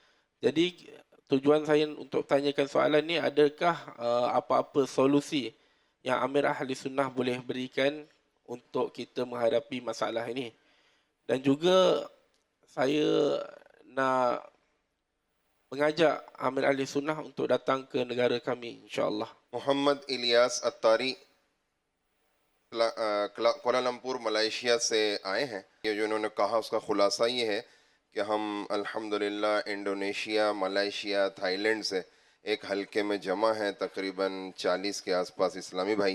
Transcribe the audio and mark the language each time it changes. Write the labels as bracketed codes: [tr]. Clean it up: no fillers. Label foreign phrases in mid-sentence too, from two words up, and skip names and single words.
[ms] Jadi tujuan saya untuk tanyakan soalan ni, adakah apa-apa solusi yang Amir Ahli Sunnah boleh berikan untuk kita menghadapi masalah ini. Dan juga saya nak mengajak Amir Ahli Sunnah untuk datang ke negara kami, insyaAllah. [hi] मोहम्मद इलियास अत्तारी कोलालमपुर मलेशिया से आए हैं। ये जो उन्होंने कहा उसका खुलासा ये है कि हम अल्हम्दुलिल्लाह इंडोनेशिया, मलेशिया, थाईलैंड से एक हलके में जमा हैं, तकरीबन 40 के आसपास इस्लामी भाई,